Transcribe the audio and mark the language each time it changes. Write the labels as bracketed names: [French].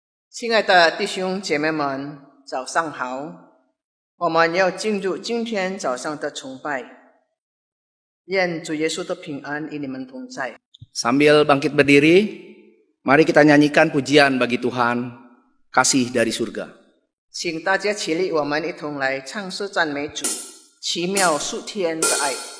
[Chinese] 亲爱的弟兄姐妹们，早上好！我们要进入今天早上的崇拜，愿主耶稣的平安与你们同在。 [Indonesian] Sambil bangkit berdiri, mari kita nyanyikan pujian bagi Tuhan, kasih dari surga. [Chinese] 请大家起立，我们一同来唱诗赞美主，奇妙数天的爱。